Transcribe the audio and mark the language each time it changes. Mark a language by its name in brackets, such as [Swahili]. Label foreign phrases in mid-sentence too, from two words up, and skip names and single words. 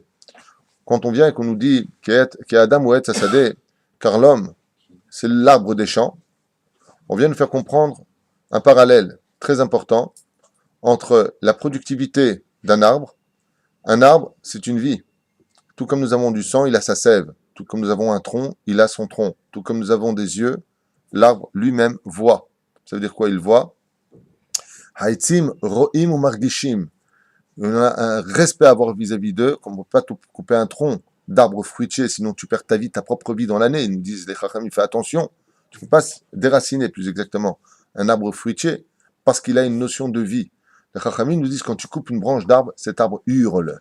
[French] Quand on vient et qu'on nous dit qu'il y a Adam ou [Hebrew] עץ השדה, [French] car l'homme, c'est l'arbre des champs, on vient nous faire comprendre un parallèle très important entre la productivité d'un arbre. Un arbre, c'est une vie. Tout comme nous avons du sang, il a sa sève. Tout comme nous avons un tronc, il a son tronc. Tout comme nous avons des yeux, l'arbre lui-même voit. Ça veut dire quoi, il voit? [Hebrew] העצים רואים ou margishim. [French] On a un respect à avoir vis-à-vis d'eux, comme on ne peut pas couper un tronc d'arbre fruitier, sinon tu perds ta vie, ta propre vie dans l'année. Ils nous disent, les chacham, fais attention. Tu ne peux pas déraciner, plus exactement, un arbre fruitier, parce qu'il a une notion de vie. Les chachamim nous disent, quand tu coupes une branche d'arbre, cet arbre hurle.